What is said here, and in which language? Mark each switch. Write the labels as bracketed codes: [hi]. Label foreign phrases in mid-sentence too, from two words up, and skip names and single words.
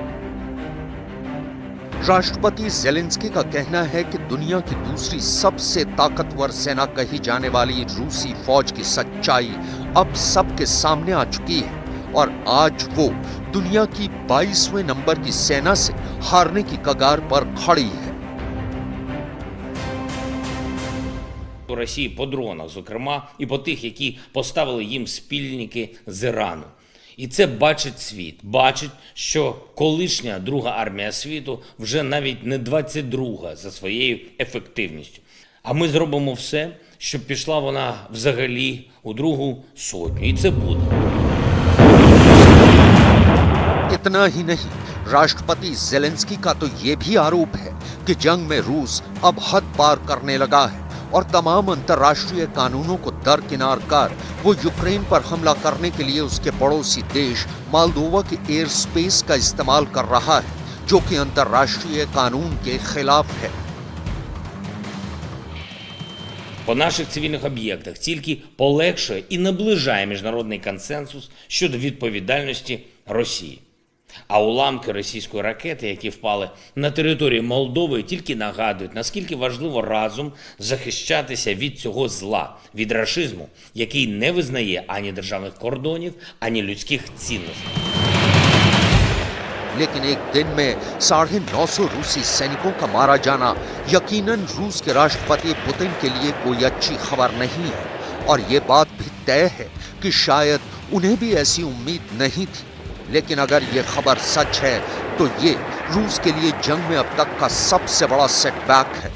[hi] राष्ट्रपति ज़ेलेंस्की का कहना है कि दुनिया की दूसरी सबसे ताकतवर सेना कही जाने वाली रूसी फौज की सच्चाई अब सबके सामने आ चुकी है और आज वो दुनिया की 22वें नंबर की सेना से हारने की कगार पर खड़ी है। [uk] по Росії по дронах, зокрема, і по тих, які поставили їм спільники з Ірану. І це бачить світ. Бачить, що колишня Друга армія світу вже навіть не 22-га за своєю ефективністю. А ми зробимо все, щоб пішла вона взагалі у другу сотню. І це буде. [hi] इतना ही नहीं, राष्ट्रपति ज़ेलेंस्की का तो ये भी आरोप है कि जंग में रूस अब हद पार करने लगा है और तमाम अंतर्राष्ट्रीय कानूनों को दरकिनार कर वो यूक्रेन पर हमला करने के लिए उसके पड़ोसी देश मोल्दोवा के [en] air space [hi] का इस्तेमाल कर रहा है, जो कि अंतर्राष्ट्रीय कानून के खिलाफ है। [uk] По наших цивільних об'єктах тільки полегшує і наближає міжнародний консенсус щодо відповідальності Росії. А уламки російської ракети, які впали на територію Молдови, тільки нагадують, наскільки важливо разом захищатися від цього зла, від рашизму, який не визнає ані державних кордонів, ані людських цінностей. [hi] लेकिन एक दिन में 950 रूसी सैनिकों का मारा जाना यकीनन रूस के राष्ट्रपति पुतिन के लिए कोई अच्छी खबर नहीं है। और ये बात भी तय है कि शायद उन्हें भी ऐसी उम्मीद नहीं थी। लेकिन अगर ये खबर सच है तो ये रूस के लिए जंग में अब तक का सबसे बड़ा सेटबैक है।